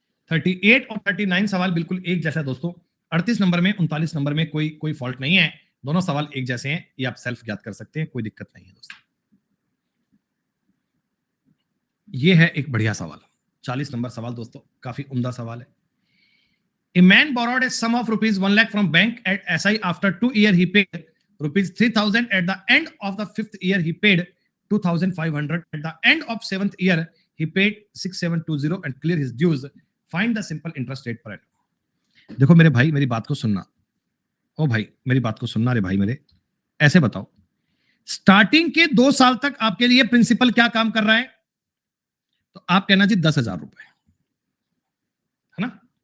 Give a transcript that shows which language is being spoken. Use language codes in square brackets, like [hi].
[hi] Thirty eight और 39 सवाल बिल्कुल एक जैसा दोस्तों। 38 नंबर में 39 नंबर में कोई फॉल्ट नहीं है, दोनों सवाल एक जैसे हैं, ये आप सेल्फ ज्ञात कर सकते हैं, कोई दिक्कत नहीं है दोस्तों। ये है एक बढ़िया सवाल, 40 नंबर सवाल दोस्तों, काफी उम्दा सवाल है। [en] A man borrowed a sum of rupees 1 lakh from bank at SI. After 2 years, he paid rupees 3,000. At the end of the 5th year, he paid 2,500. At the end of 7th year, he paid 6,720 and clear his dues. Find the simple interest rate per annum. [hi] देखो मेरे भाई, मेरी बात को सुनना। ओ भाई, मेरी बात को सुनना रे भाई मेरे। ऐसे बताओ, स्टार्टिंग के 2 साल तक आपके लिए प्रिंसिपल क्या काम कर रहा है? तो आप कहना जी 10,000 रुपए, है ना?